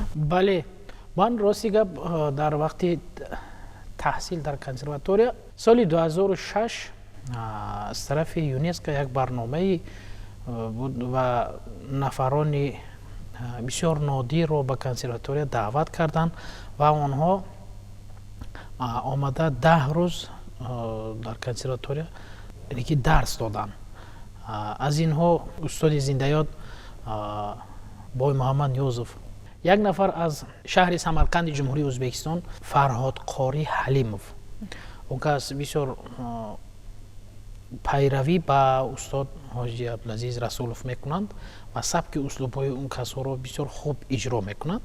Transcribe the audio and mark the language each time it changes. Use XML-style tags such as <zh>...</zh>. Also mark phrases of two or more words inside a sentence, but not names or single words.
<tg>бале, ман рости гап дар вақти таҳсил дар консерватория соли 2006 аз тарафи ЮНЕСКО як барномаи буд ва нафарони бисёр нодирро ба консерватория даъват карданд ва онҳо омада 10 рӯз дар консерватория ки дарс доданд. аз инҳо устоди зиндаёд бой Муҳаммад Ниёзов یک نفر از شهر سمرقند جمهوری ازبکستان، فرهاد قاری حلیمов، اون کس بسیار پیروی با استاد حاجی عبدالعزیز رسولов میکنند و سبک اسلوب‌های اون کسا رو بسیار خوب اجرا میکنند.</tg>